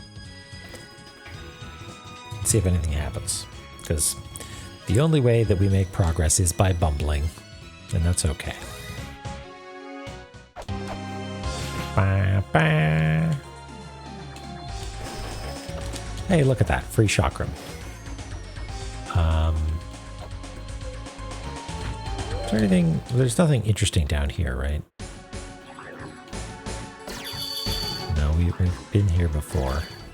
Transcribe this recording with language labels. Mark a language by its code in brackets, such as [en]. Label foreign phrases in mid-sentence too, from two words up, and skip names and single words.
[en] See if anything happens. Because the only way that we make progress is by bumbling. And that's okay. Ba, ba. Hey, look at that. Free chakram. Is there anything? There's nothing interesting down here, right? We've been here before.